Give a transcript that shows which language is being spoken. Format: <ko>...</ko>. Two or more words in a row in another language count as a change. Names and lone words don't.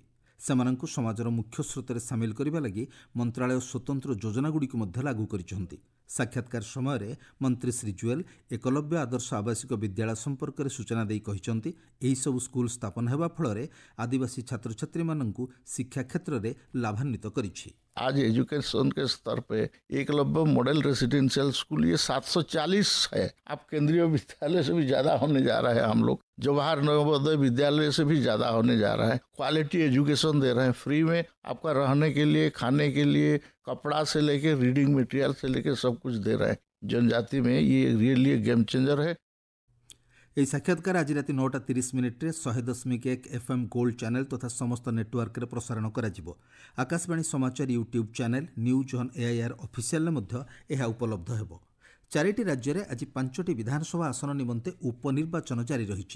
<or>ସେମାନଙ୍କୁ ସମାଜର ମୁଖ୍ୟ ସ୍ରୋତରେ ସାମିଲ କରିବା ଲାଗି ମନ୍ତ୍ରଣାଳୟ ସ୍ୱତନ୍ତ୍ର ଯୋଜନାଗୁଡ଼ିକୁ ମଧ୍ୟ ଲାଗୁ କରିଛନ୍ତି। ସାକ୍ଷାତକାର ସମୟରେ ମନ୍ତ୍ରୀ ଶ୍ରୀ ଜୁଏଲ ଏକଲବ୍ୟ ଆଦର୍ଶ ଆବାସିକ ବିଦ୍ୟାଳୟ ସମ୍ପର୍କରେ ସୂଚନା ଦେଇ କହିଛନ୍ତି ଏହିସବୁ ସ୍କୁଲ ସ୍ଥାପନ ହେବା ଫଳରେ ଆଦିବାସୀ ଛାତ୍ରଛାତ୍ରୀମାନଙ୍କୁ ଶିକ୍ଷା କ୍ଷେତ୍ରରେ ଲାଭାନ୍ୱିତ କରିଛି।</or> <hi>आज एजुकेशन के स्तर पे एकलव्य मॉडल रेसिडेंशियल स्कूल ये 740 है। अब केंद्रीय विद्यालय से भी ज्यादा होने जा रहा है। हम लोग जवाहर नवोदय विद्यालय से भी ज्यादा होने जा रहा है।</hi> <en>quality education</en> <hi>दे रहे हैं, फ्री में आपका रहने के लिए, खाने के लिए, कपड़ा से लेके</hi> <en>reading material</en> <hi>से लेके सब कुछ दे रहे हैं। जनजाति में ये</hi> <en>really game changer</en> <hi>है।</hi> <or>ଏହି ସାକ୍ଷାତକାର ଆଜି ରାତି 9:30 100.1 FM ଗୋଲ୍ଡ ଚ୍ୟାନେଲ ତଥା ସମସ୍ତ ନେଟୱାର୍କରେ ପ୍ରସାରଣ କରାଯିବ। ଆକାଶବାଣୀ ସମାଚାର</or> <en>YouTube channel</en> <or>ନ୍ୟୁଜ୍ ଅନ୍ AIR ଅଫିସିଆଲରେ ମଧ୍ୟ ଏହା ଉପଲବ୍ଧ ହେବ। 4ଟି ରାଜ୍ୟରେ ଆଜି 5ଟି ବିଧାନସଭା ଆସନ ନିମନ୍ତେ ଉପନିର୍ବାଚନ ଜାରି ରହିଛି।</or>